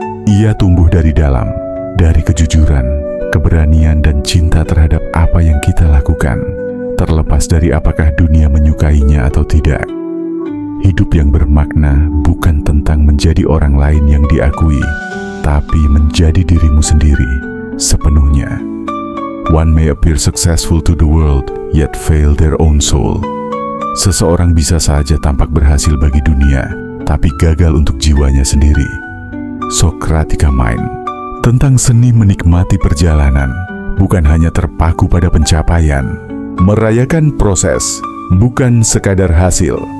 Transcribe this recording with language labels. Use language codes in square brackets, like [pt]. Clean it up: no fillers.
[id] Ia tumbuh dari dalam, dari kejujuran, keberanian, dan cinta terhadap apa yang kita lakukan. terlepas dari apakah dunia menyukainya atau tidak. Hidup yang bermakna bukan tentang menjadi orang lain yang diakui, tapi menjadi dirimu sendiri sepenuhnya. [en] One may appear successful to the world, yet fail their own soul. [id] Seseorang bisa saja tampak berhasil bagi dunia, tapi gagal untuk jiwanya sendiri. Socratica Mind, tentang seni menikmati perjalanan, bukan hanya terpaku pada pencapaian, merayakan proses, bukan sekadar hasil.